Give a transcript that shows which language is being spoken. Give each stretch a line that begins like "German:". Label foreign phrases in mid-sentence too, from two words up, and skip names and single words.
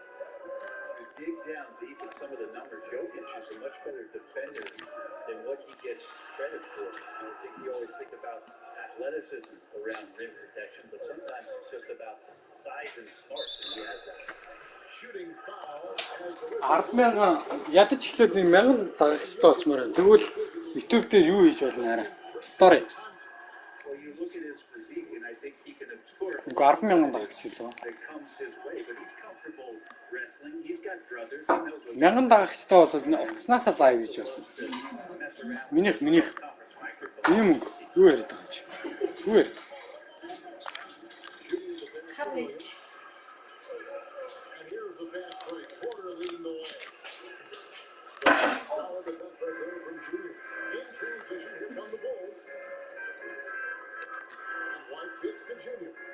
English: You dig down deep in some of the numbers. Jokic is a much better defender than what he gets credit for. I think you always think about athleticism around rim protection, but sometimes it's just about size and smarts, and he has that. Shooting foul.
Mongolian: 10,000 ядаж эхлээд 1,000 дагах хэрэгтэй болчмоор байна. Тэгвэл YouTube дээр юу хийж болно арай?
English: Story. Well, you look at his physique, and I think he can absorb.
Mongolian: 10,000 дагах гэсэн үү?
English: That comes his way, but he's comfortable wrestling. He's got brothers. He knows what.
Mongolian: 1000 дагах хэрэгтэй бол уцнаасаа лайв хийж болно. Минийх юм юу яриад байгаа чи? Юу яриад?
English: And here's the fast break. Porter leading the way. Solid defense right there from Junior. In transition, here come the Bulls. And White kicks to Junior.